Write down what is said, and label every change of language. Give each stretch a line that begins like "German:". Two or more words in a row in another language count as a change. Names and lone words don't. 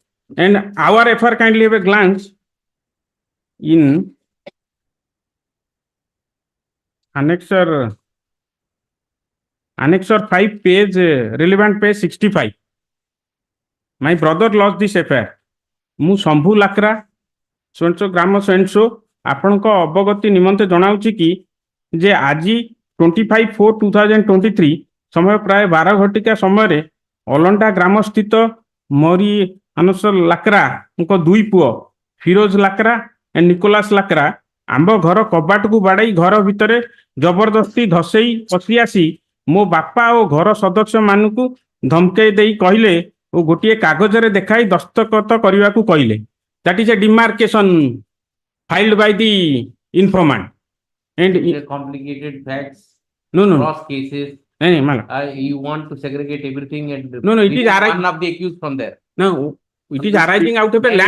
English: And our FIR, kindly have a glance in Annexure 5 page, relevant page 65. My brother lost this FIR.
Odia: ମୁଁ ଶମ୍ଭୁ ଲାକ୍ରା ସୋନସୋ ଗ୍ରାମ ସୋନସୋ ଆପଣଙ୍କ ଅବଗତି ନିମନ୍ତେ ଜଣାଉଛି କି ଯେ ଆଜି 25/4/2023 ସମୟ ପ୍ରାୟ 12 ଘଟିକା ସମୟରେ ଅଲଣ୍ଡା ଗ୍ରାମ ସ୍ଥିତ ମରି ମାନସ ଲାକ୍ରାଙ୍କ ଦୁଇ ପୁଅ ଫିରୋଜ ଲାକ୍ରା ଏବଂ ନିକୋଲାସ ଲାକ୍ରା ଆମ୍ଭ ଘର କବାଟକୁ ବାଡ଼େଇ ଘର ଭିତରେ ଜବରଦସ୍ତି ଧସେଇ ପଶି ଆସି ମୋ ବାପା ଓ ଘର ସଦସ୍ୟମାନଙ୍କୁ ଧମକେଇ ଦେଇ କହିଲେ ଓ ଗୋଟିଏ କାଗଜରେ ଦେଖାଇ ଦସ୍ତଖତ କରିବାକୁ କହିଲେ.
English: That is a demarcation filed by the informant. And complicated facts. No. Cross cases. You want to segregate everything and No, it is one of the accused from there. No, it is arising out of a land.